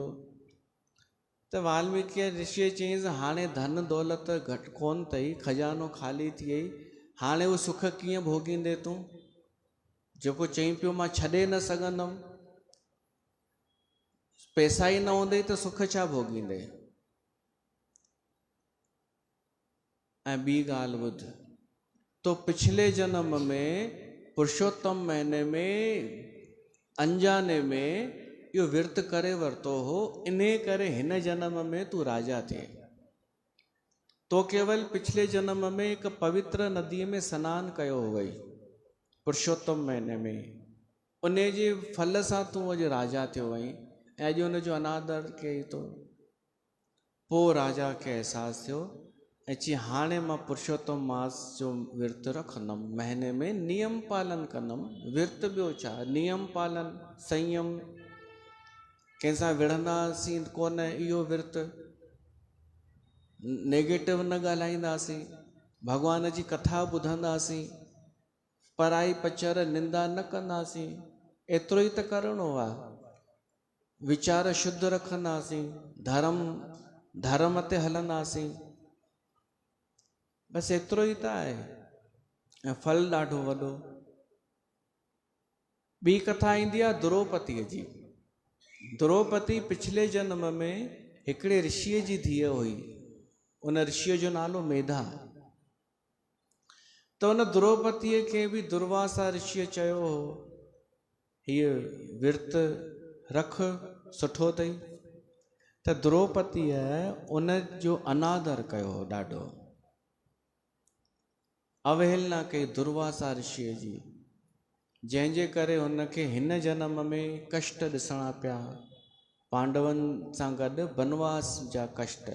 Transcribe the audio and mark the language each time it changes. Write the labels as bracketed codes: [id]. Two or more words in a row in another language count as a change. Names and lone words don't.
[sd] त वाल्मीकि ऋषिअ चयईंसि हाणे धन दौलत घटि कोन अथई, खजानो ख़ाली थी वई, हाणे उहो सुख कीअं भोगींदे तूं? जेको चई पियो मां छॾे न सघंदमि, पैसा ई न हूंदई त सुख छा भोगींदे? ऐं ॿी ॻाल्हि ॿुध, तो पिछले जन्म में पुरुषोत्तम महीने में अंजाने में इहो विर्त करे वरितो हो, इन करे हिन जन्म में तूं राजा थिए। तो केवल पिछले जन्म में हिकु पवित्र नदीअ में सनानु कयो हुअई पुरुषोत्तम महीने में, उन जे फल सां तूं अॼु राजा थियो वहीं, ऐं अॼु उनजो अनादर कई थो। पोइ राजा खे अहसासु थियो ऐं चई हाणे मां पुरुषोत्तम मास जो विर्त रखंदुमि, महीने में नियम पालन कंदुमि। विर्त ॿियो छा, नियम पालन, संयम, कंहिंसां विढ़ंदासीं कोन, इहो विर्त। नेगेटिव न ॻाल्हाईंदासीं, भॻवान जी कथा ॿुधंदासीं, पराई पचर निंदा न कंदासीं, एतिरो ई त करिणो आहे। वीचार शुद्ध रखंदासीं, धर्म ते हलंदासीं, बसि एतिरो ई त आहे, ऐं फल ॾाढो वॾो। ॿी कथा ईंदी आहे द्रौपदीअ जी। द्रौपदी पिछले जन्म में हिकिड़े ऋषिअ जी धीअ हुई, उन ऋषिअ जो नालो मेधा। त उन द्रौपदीअ खे बि दुर्वासा ऋषिअ चयो हो हीअ विर्त रख, सुठो अथई। त द्रौपदीअ उन जो अनादर कयो ॾाढो, अवहेलना कई दुर्वासा ऋषिअ जी, जंहिंजे करे हुनखे हिन जन्म में कष्ट ॾिसणा पिया, पांडवनि सां गॾु वनवास जा कष्ट।